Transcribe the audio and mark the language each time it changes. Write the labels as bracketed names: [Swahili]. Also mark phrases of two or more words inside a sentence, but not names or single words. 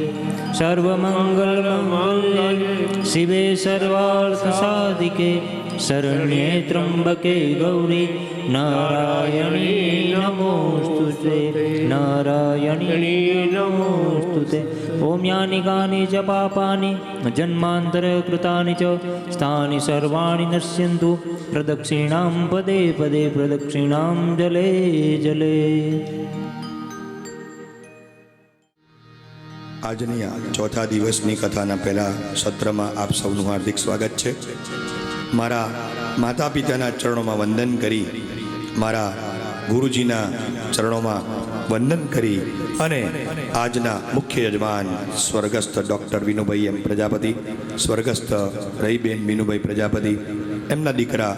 [Sanskrit] सर्वमंगलमांगल्ये शिवे सर्वार्थसाधिके शरण्ये त्र्यंबके गौरी नारायणी नमोस्तुते नारायणी नमोस्तुते। ओम यानि कानि च पापानि जन्मान्तरकृतानि च स्थानि सर्वाणि नश्यन्तु प्रदक्षिणां पदे पदे प्रदक्षिणां जले जले। [Gujarati] આજની આ ચોથા દિવસની કથાના પહેલા સત્રમાં આપ સૌનું હાર્દિક સ્વાગત છે. મારા માતા પિતાના ચરણોમાં વંદન કરી, મારા ગુરુજીના ચરણોમાં વંદન કરી અને આજના મુખ્ય યજમાન સ્વર્ગસ્થ ડૉક્ટર વિનુભાઈ એમ પ્રજાપતિ, સ્વર્ગસ્થ રહીબેન વિનુભાઈ પ્રજાપતિ, એમના દીકરા